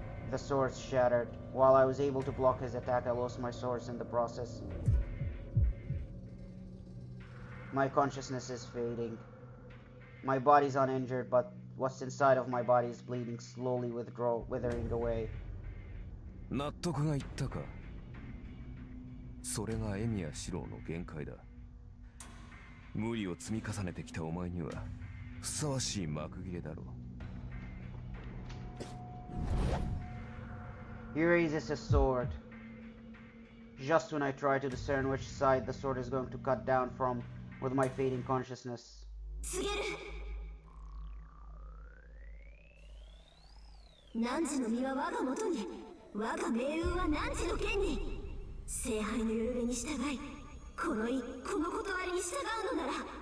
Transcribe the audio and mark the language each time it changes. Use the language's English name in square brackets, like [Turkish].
[English] The swords shattered. While I was able to block his attack, I lost my swords in the process. My consciousness is fading. My body's uninjured, but what's inside of my body is bleeding, slowly withering away. [Japanese] 納得がいったか。それがエミヤ四郎の限界だ。無理を積み重ねてきたお前にはふさわしい幕切れだろう。 [English] He raises his sword. Just when I try to discern which side the sword is going to cut down from with my fading consciousness. [Japanese] 汝の身は我がもとに、我が命運は汝の剣に。聖杯のよるべに従い、この断りに従うのなら。